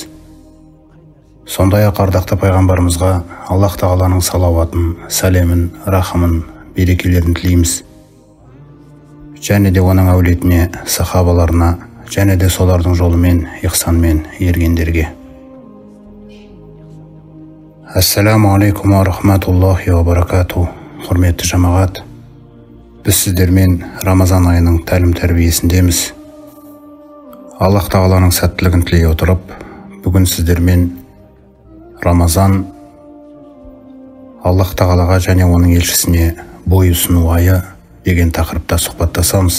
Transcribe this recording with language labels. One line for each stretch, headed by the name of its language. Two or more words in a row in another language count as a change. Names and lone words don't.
Kazakh: Сондай-ақ ардақты пайғамбарымызға Аллах Тағаланың салауатын, сәлемін, рахымын, берекелерін тілейміз. Және де оның әулетіне, сахабаларына, және де солардың жолымен, ихсанмен ергендерге.
Arabic: السلام عليكم و رحمة الله و بركاته.
Kazakh: Құрметті жамағат, біз сіздермен Рамазан айының тәлім-тәрбиесіндеміз. Аллах Тағаланың сәттілігін тілей отырып, бүгін сіздермен Рамазан Аллах Тағалаға және оның елшісіне бой ұсыну айы деген тақырыпта сұхбаттасамыз.